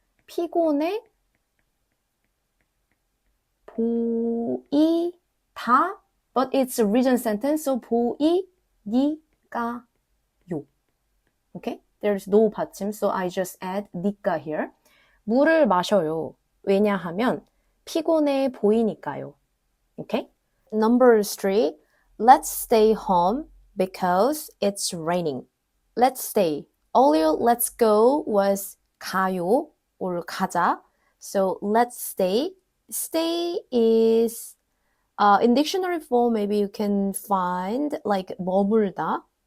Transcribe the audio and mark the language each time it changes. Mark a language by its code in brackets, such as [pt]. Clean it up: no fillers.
[ko] 피곤해 보이다. [en] But it's a written sentence, so 보이니까요. Okay? There's no 받침, so I just add 니까 here. [ko] 물을 마셔요. 왜냐하면 피곤해 보이니까요. [en] Okay? Number 3. Let's stay home because it's raining. Let's stay. Earlier, let's go was 가요 or 가자. So let's stay. Stay is in dictionary form, maybe you can find like 머물다.